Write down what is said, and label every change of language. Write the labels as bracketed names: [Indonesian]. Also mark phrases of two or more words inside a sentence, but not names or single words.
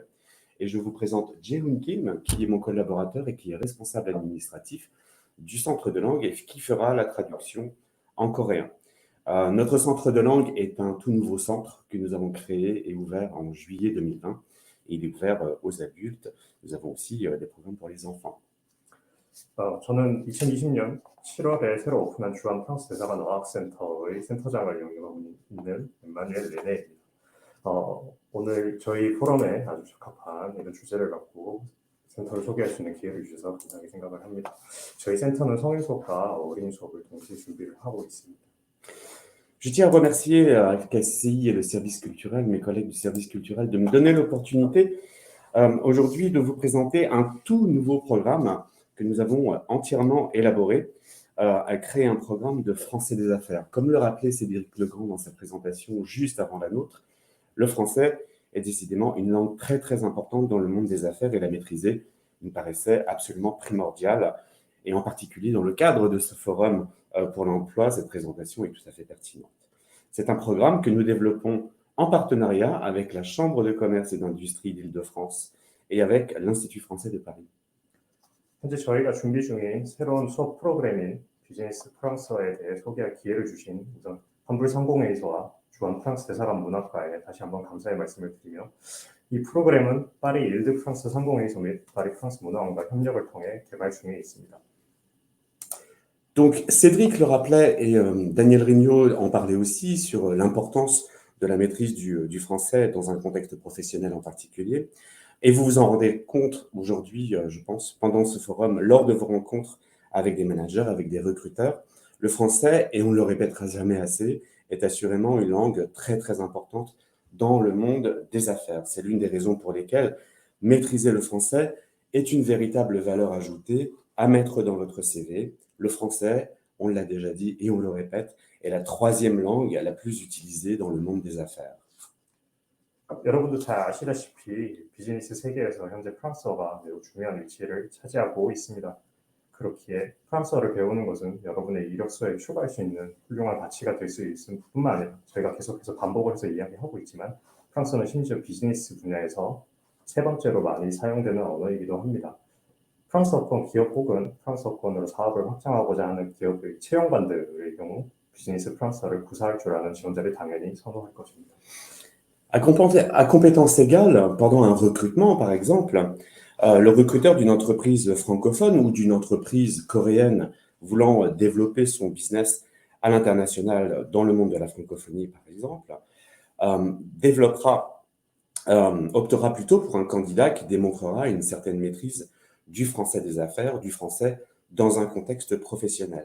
[French] Et je vous présente Jae-hoon Kim, qui est mon collaborateur et qui est responsable administratif du centre de langue et qui fera la traduction en coréen. Notre centre de langue est un tout nouveau centre que nous avons créé et ouvert en juillet 2020. Et il est ouvert aux adultes. Nous avons aussi des programmes pour les enfants. [Korean] 저는 2020년 7월에 새로 오픈한 주한 프랑스 대사관 어학센터의 센터장을 역임하고 있는 엠마누엘 레네입니다. 오늘 저희 포럼에 아주 적합한 이런 주제를 갖고 센터를 소개할 수 있는 기회를 주셔서 감사하게 생각을 합니다. 저희 센터는 성인 수업과 어린이 수업을 동시에 준비를 하고 있습니다. [French] Je tiens à remercier FKCI et le service culturel, mes collègues du service culturel, de me donner l'opportunité aujourd'hui de vous présenter un tout nouveau programme que nous avons entièrement élaboré, à créer un programme de français des affaires. Comme le rappelait Cédric Legrand dans sa présentation juste avant la nôtre, le français est décidément une langue très très importante dans le monde des affaires et la maîtriser me paraissait absolument primordial. Et en particulier dans le cadre de ce forum pour l'emploi, cette présentation est tout à fait pertinente. C'est un programme que nous développons en partenariat avec la Chambre de commerce et d'industrie d'Île-de-France et avec l'Institut français de Paris. [Korean] 현재 저희가 준비 중인 새로운 수업 프로그램인 비즈니스 프랑스어에 대해 소개할 기회를 주신 우선 환불 상공회의소와 주한 프랑스 대사관 문학과에 다시 한번 감사의 말씀을 드리며 이 프로그램은 파리 일드 프랑스 상공회의소 및 파리 프랑스 문화원과 협력을 통해 개발 중에 있습니다. [French] Donc, Cédric le rappelait et Daniel Rignot en parlait aussi sur l'importance de la maîtrise du français dans un contexte professionnel en particulier. Et vous vous en rendez compte aujourd'hui, je pense, pendant ce forum, lors de vos rencontres avec des managers, avec des recruteurs. Le français, et on ne le répétera jamais assez, est assurément une langue très, très importante dans le monde des affaires. C'est l'une des raisons pour lesquelles maîtriser le français est une véritable valeur ajoutée à mettre dans votre CV. Le français, on l'a déjà dit et on le répète, est la troisième langue la plus utilisée dans le monde des affaires. [Korean] 여러분도 잘 아시다시피 비즈니스 세계에서 현재 프랑스어가 매우 중요한 위치를 차지하고 있습니다. 그렇기에 프랑스어를 배우는 것은 여러분의 이력서에 추가할 수 있는 훌륭한 가치가 될 수 있을 뿐만 아니라 저희가 계속해서 반복을 해서 이야기하고 있지만 프랑스어는 심지어 비즈니스 분야에서 세 번째로 많이 사용되는 언어이기도 합니다. 프랑스어권 기업 혹은 프랑스어권으로 사업을 확장하고자 하는 기업의 채용반들의 경우 비즈니스 프랑스어를 구사할 줄 아는 지원자를 당연히 선호할 것입니다. [French] À compétences égales, pendant un recrutement, par exemple, le recruteur d'une entreprise francophone ou d'une entreprise coréenne voulant développer son business à l'international dans le monde de la francophonie, par exemple, optera plutôt pour un candidat qui démontrera une certaine maîtrise du français des affaires, du français dans un contexte professionnel.